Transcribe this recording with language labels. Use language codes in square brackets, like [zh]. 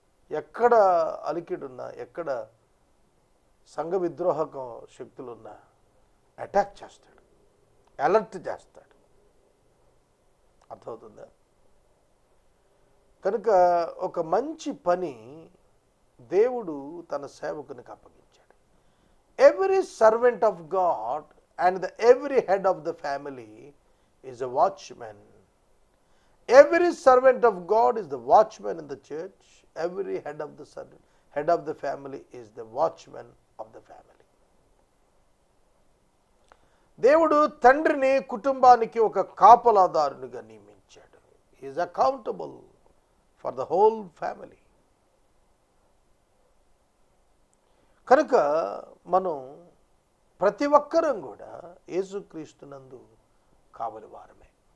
[te] ఎక్కడ అలికిడున్నా, ఎక్కడ సంఘ విద్రోహక శక్తులున్నా అటాక్ చేస్తాడు, అలర్ట్ చేస్తాడు. అర్థమవుతుందా? కనుక ఒక మంచి పని దేవుడు తన సేవకునికి అప్పగించాడు. [en] Every servant of God and every head of the family is a watchman. Every servant of God is the watchman in the church. Every head of the family is the watchman of the family. [te] దేవుడు తండ్రిని కుటుంబానికి ఒక కాపలాదారునిగా నియమించాడు. [en] He is accountable for the whole family. [te] కనుక మనం ప్రతి ఒక్కరం కూడా యేసుక్రీస్తునందు కావలివారమే.